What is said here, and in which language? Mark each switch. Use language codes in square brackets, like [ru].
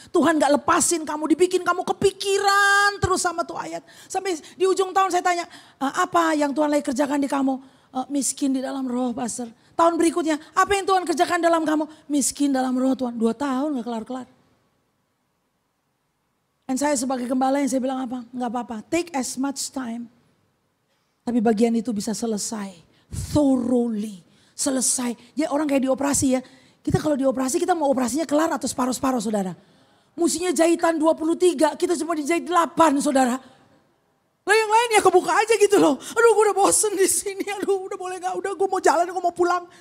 [id] Tuhan gak lepasin kamu, dibikin kamu kepikiran terus sama tuh ayat. Sampai di ujung tahun saya tanya, apa yang Tuhan lagi kerjakan di kamu? Miskin di dalam roh Pastor. Tahun berikutnya, apa yang Tuhan kerjakan dalam kamu? Miskin dalam roh Tuhan. 2 tahun gak kelar-kelar. Dan saya sebagai gembala yang saya bilang apa? Gak apa-apa, [en] take as much time. [id] Tapi bagian itu bisa selesai. [en] Thoroughly. [id] Selesai. Ya orang kayak dioperasi ya. Kita kalau dioperasi kita mau operasinya kelar atau separuh-separuh saudara. Musinya jahitan 23, kita cuma dijahit 8 saudara. Lah yang lain ya kebuka aja gitu loh. Aduh gue udah bosen di sini, aduh udah boleh gak, udah gue mau jalan, gue mau pulang.